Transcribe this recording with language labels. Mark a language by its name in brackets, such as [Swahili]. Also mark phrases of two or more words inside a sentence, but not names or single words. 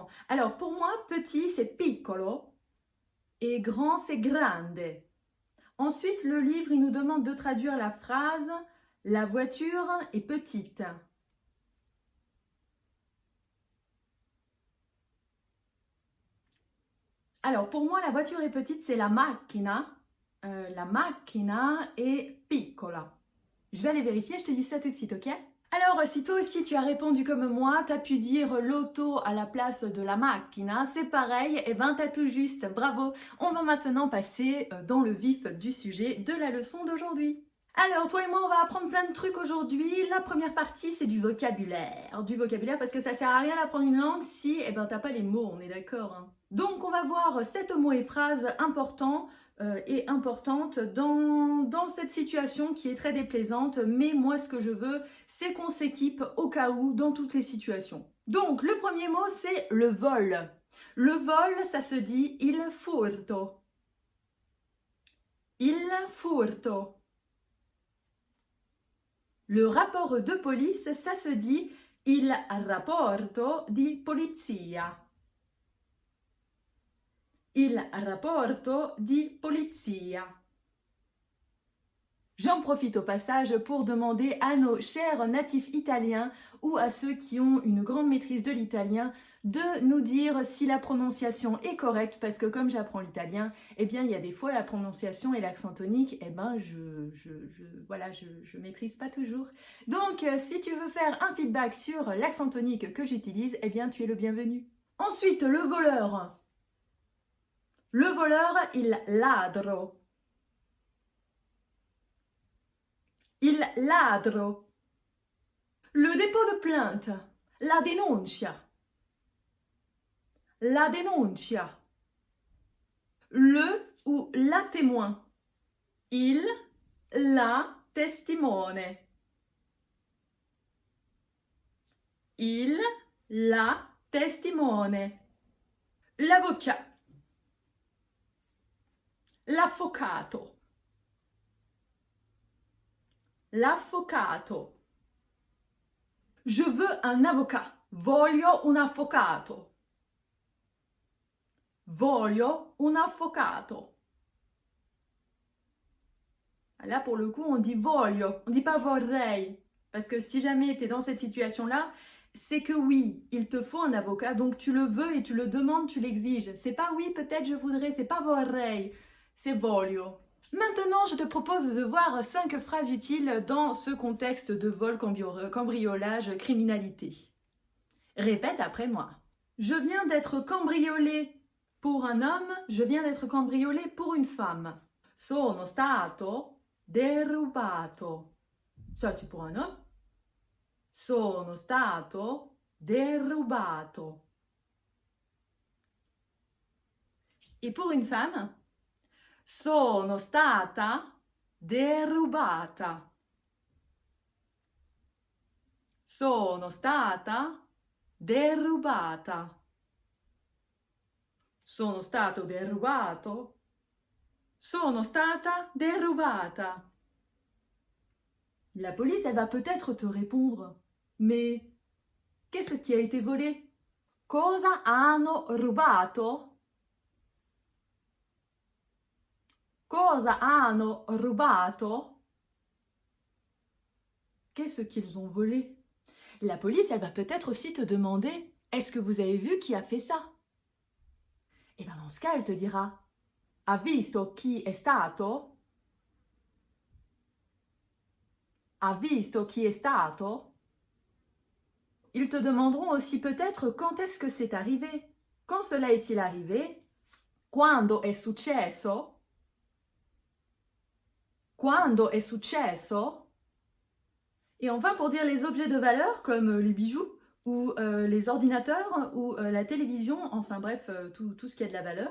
[French] Alors pour moi, petit c'est piccolo et grand c'est grande. Ensuite, le livre il nous demande de traduire la phrase la voiture est petite. Alors pour moi, la voiture est petite, c'est [Italian] la macchina. La macchina est piccola. [French] Je vais aller vérifier, je te dis ça tout de suite, ok? Alors, si toi aussi tu as répondu comme moi, tu as pu dire l'auto à la place de [Italian] la macchina, [French] c'est pareil, et ben t'as tout juste, bravo. On va maintenant passer dans le vif du sujet de la leçon d'aujourd'hui. Alors, toi et moi, on va apprendre plein de trucs aujourd'hui. La première partie, c'est du vocabulaire. Du vocabulaire parce que ça sert à rien d'apprendre une langue si t'as pas les mots, on est d'accord, hein. Donc, on va voir 7 mots et phrases importants et importantes dans cette situation qui est très déplaisante. Mais moi, ce que je veux, c'est qu'on s'équipe au cas où dans toutes les situations. Donc, le premier mot, c'est le vol. Le vol, ça se dit [Italian] il furto. Il furto. [French] Le rapport de police, ça se dit [Italian] il rapporto di polizia. Il rapporto di polizia. [French] J'en profite au passage pour demander à nos chers natifs italiens ou à ceux qui ont une grande maîtrise de l'italien de nous dire si la prononciation est correcte parce que comme j'apprends l'italien, eh bien il y a des fois la prononciation et l'accent tonique, eh ben je maîtrise pas toujours. Donc si tu veux faire un feedback sur l'accent tonique que j'utilise, eh bien tu es le bienvenu. Ensuite, le voleur. Le voleur, [Italian] il ladro. Il ladro. [French] Le dépôt de plainte. [Italian] La denuncia. La denuncia. [French] Le ou la témoin. [Italian] Il, la testimone. Il, la testimone. [French] L'avocat. [Italian] L'avvocato. L'avvocato. [French] Je veux un avocat. [Italian] Voglio un avvocato. Voglio un avvocato. [French] Là, pour le coup, on dit voglio, on ne dit pas vorrei. Parce que si jamais tu es dans cette situation-là, c'est que oui, il te faut un avocat, donc tu le veux et tu le demandes, tu l'exiges. C'est pas oui, peut-être je voudrais, c'est pas vorrei, c'est voglio. Maintenant, je te propose de voir 5 phrases utiles dans ce contexte de vol, cambriolage, criminalité. Répète après moi. Je viens d'être cambriolé pour un homme, je viens d'être cambriolé pour une femme. [Italian] Sono stato derubato. [French] Ça, c'est pour un homme. [Italian] Sono stato derubato. [French] Et pour une femme, [Italian] sono stata derubata. Sono stata derubata. Sono stato derubato. Sono stata derubata. [French] La police, elle va peut-être te répondre. Mais qu'est-ce qui a été volé? [Italian] Cosa hanno rubato? Cosa hanno rubato? [French] Qu'est-ce qu'ils ont volé? La police, elle va peut-être aussi te demander, est-ce que vous avez vu qui a fait ça? Et bien dans ce cas, elle te dira, [Italian] ha visto chi è stato? Ha visto chi è stato? [French] Ils te demanderont aussi peut-être quand est-ce que c'est arrivé. Quand cela est-il arrivé? [Italian] Quando è successo? Quando è successo? [French] Et enfin, pour dire les objets de valeur, comme les bijoux, ou les ordinateurs, ou la télévision, enfin bref, tout ce qui a de la valeur.